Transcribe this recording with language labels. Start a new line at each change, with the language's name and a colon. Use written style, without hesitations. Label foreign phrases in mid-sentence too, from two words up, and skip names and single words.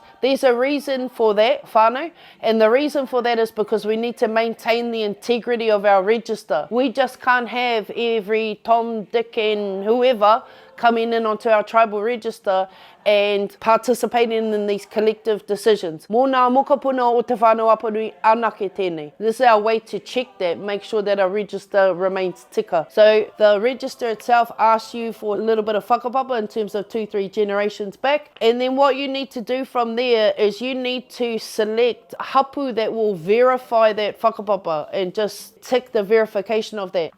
English: There's a reason for that, whānau, and the reason for that is because we need to maintain the integrity of our register. We just can't have every Tom, Dick and whoever coming in onto our tribal register and participating in these collective decisions.
Māori: Mōna mokapuna o Te Whānau Apanui anake tēnei.
English: This is our way to check that, make sure that our register remains tika. So the register itself asks you for a little bit of whakapapa in terms of 2-3 generations back. And then what you need to do from there is you need to select hapū that will verify that whakapapa and just tick the verification of that.